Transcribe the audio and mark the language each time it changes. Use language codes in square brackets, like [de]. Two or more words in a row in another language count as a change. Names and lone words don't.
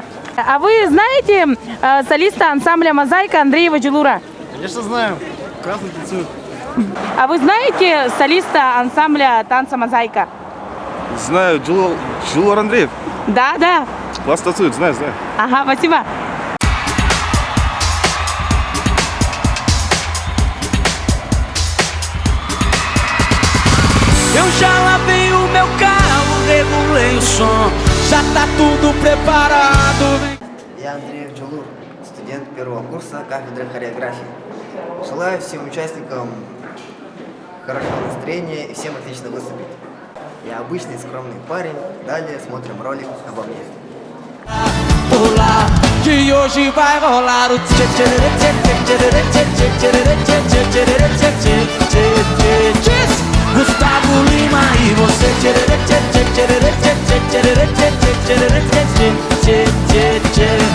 [ru] А вы знаете солиста ансамбля «Мозаика» Андреева Джулура? Конечно знаю. Красный танцует. А вы знаете солиста ансамбля танца «Мозаика»? Знаю, Джулур Андреев. Да, да. Класс танцует, знаю. Ага, спасибо. [pt] Eu já lavei o meu carro, regulei o som, já tá tudo preparado. [ru] Я Андреев Джулур, студент первого курса кафедры хореографии. Желаю всем участникам хорошего настроения и всем отлично выступить. Я обычный скромный парень, далее смотрим ролик обо мне. [pt] Pular, que hoje vai rolar o tchê tchê tchê tchê tchê tchê tchê tchê tchê tchê. Gustavo Lima e você tchê tchê tchê tchê tchê tchê tchê tchê tchê tchê.